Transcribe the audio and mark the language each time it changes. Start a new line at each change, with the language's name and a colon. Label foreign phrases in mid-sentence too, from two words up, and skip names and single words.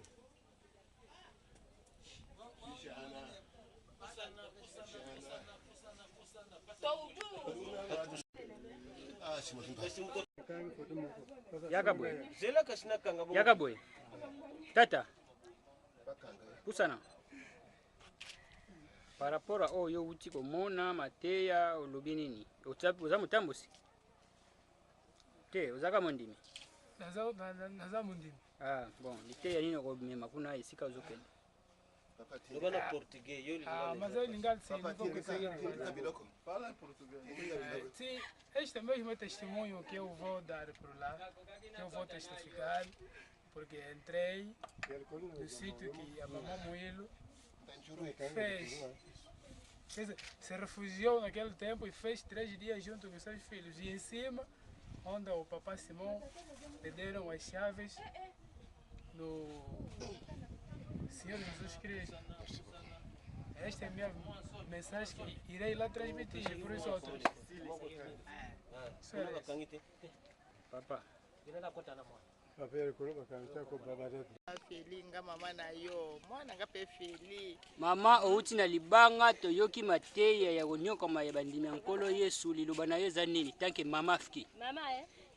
Lingala: Yakaboy tata pusana
French: par rapport à
Lingala: oyo uti komona mateya olobi nini oza mutambusi te ozaka mondimi naza mondimi bon liteya nini okomema kuna esika ozokende lobana portugais yo mas lingal sim,
Portuguese: este é mesmo testemunho que eu vou dar por lá, que eu vou testificar, porque entrei no sítio que a mamãe Muilo se refugiou naquele tempo e fez 3 dias junto com seus filhos. E em cima, onde o papai Simão lhe deram as chaves do Senhor Jesus Cristo. Esta é a minha mensagem que irei lá transmitir por os outros.
Lingala: Papa. Mama outi na libanga toyoki mateya ya konyoka ma ya bandimi ya nkolo Yesu liloba na yo eza nini tanke mama afiki